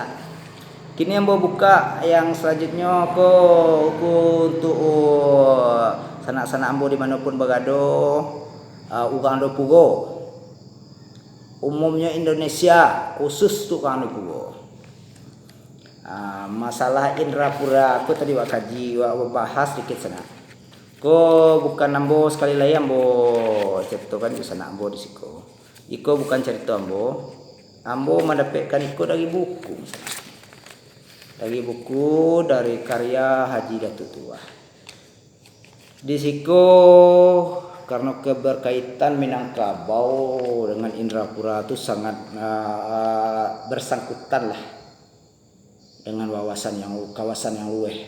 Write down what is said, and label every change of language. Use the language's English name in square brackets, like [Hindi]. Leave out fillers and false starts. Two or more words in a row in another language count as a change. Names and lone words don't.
[Indonesian] Kini yang mau buka yang selanjutnya untuk sanak-sanak ambo dimanapun berada, orang Pugo, umumnya Indonesia, khusus tu orang Pugo. [Minangkabau] Masalah Indrapura aku tadi wak kaji wak bahas sedikit sana. Ko bukan ambo sekali lagi ambo cerita kan di sana ambo di siko. Iko bukan cerita ambo mendapatkan iko dari buku. [Indonesian] Dari buku dari karya Haji Datuk Tua. Di siko karena keberkaitan Minangkabau dengan Indrapura itu sangat bersangkutan lah dengan kawasan yang luweh.